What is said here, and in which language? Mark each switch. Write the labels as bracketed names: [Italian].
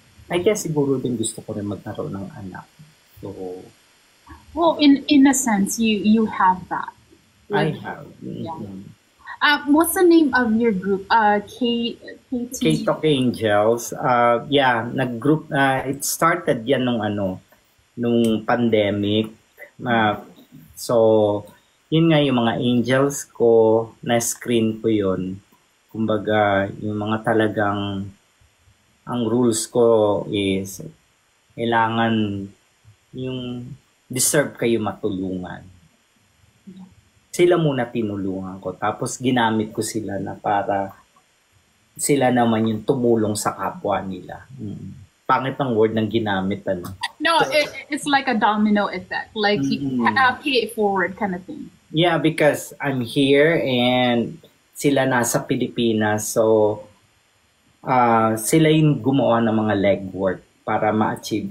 [English] I guess [Filipino] siguro din gusto ko rin magkaroon ng anak. So, [English] Well, in a sense, you have that. I Like, have. yeah. Mm-hmm. What's the name of your group? KT. K-Talk Angels, yeah, nag-group, it started [Filipino] yan nung [English] pandemic. [Filipino] So, yun nga yung mga angels ko, na-screen ko yun. Kumbaga, yung mga talagang, ang rules ko is, kailangan yung deserve kayo matulungan. Sila muna tinulungan ko. Tapos ginamit ko sila na para sila naman yung tumulong sa kapwa nila. Pangit ang word ng ginamit. [English] No, it's like a domino effect. Like, pay it forward kind of thing. Yeah, because I'm here and [Filipino] sila nasa Pilipinas. So, sila yung gumawa ng mga legwork para ma-achieve.